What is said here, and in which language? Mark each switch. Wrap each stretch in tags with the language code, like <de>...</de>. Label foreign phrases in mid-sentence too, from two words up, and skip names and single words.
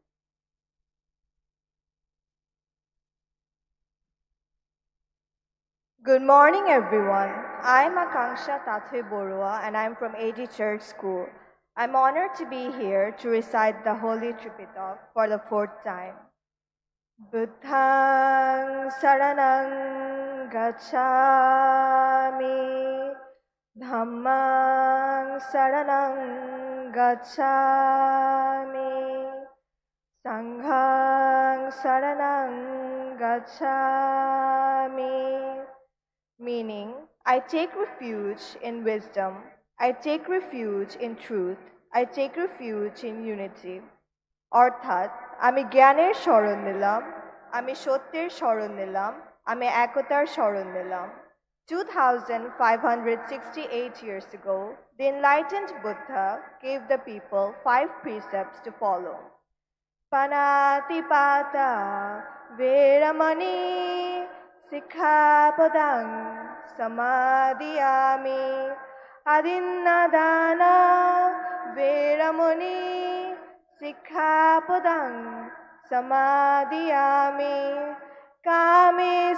<en>Good morning, everyone. I'm Akanksha Tathe Borua and I'm from AG Church School. I'm honored to be here to recite the Holy Tripitach for the fourth time.</en> <pi>Buddhang saranang gacchami, Dhammang saranang gacchami, Sanghang saranang gacchami.</pi> <en>Meaning, I take refuge in wisdom, I take refuge in truth, I take refuge in unity.</en> <bn>অর্থাৎ আমি জ্ঞানের শরণ নিলাম, আমি সত্যের শরণ নিলাম, আমি একতার শরণ নিলাম.</bn> <en>2568 years ago, the enlightened Buddha gave the people 5 precepts to follow.</en> <pi>Panatipata Veramani Sikkhapadang Samadhiyami Adinnadana Veramani Sikkhapadang Samadhiyami Kame</pi>